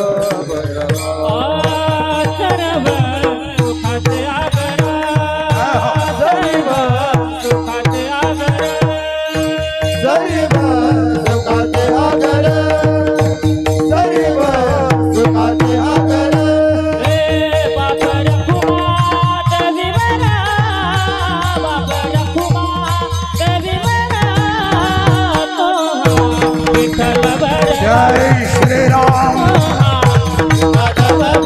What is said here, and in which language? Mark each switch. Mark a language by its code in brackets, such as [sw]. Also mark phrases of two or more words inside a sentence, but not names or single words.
[mr] सर्व सुखाचे आगर सर्व सुखाचे आगर सर्व सुखाचे आगर सर्व सुखाचे आगर रे बाप रखुमा देवी मना बाप रखुमा देवी मना तो विठ्ठल बर [hi] जय श्री राम [mr] माधव